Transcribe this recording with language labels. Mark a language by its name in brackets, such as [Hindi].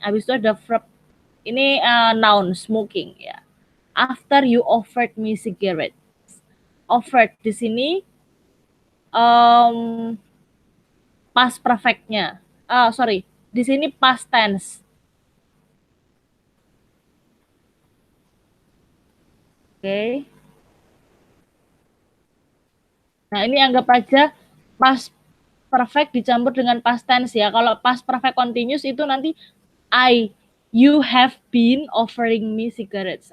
[Indonesian] Habis itu ada verb ini noun smoking ya. [English] After you offered me cigarette. [Indonesian] Offered di sini um, past perfectnya. Sorry. Di sini past tense. Oke. Nah, ini anggap aja past perfect dicampur dengan past tense ya. Kalau past perfect continuous itu nanti [English] you have been offering me cigarettes.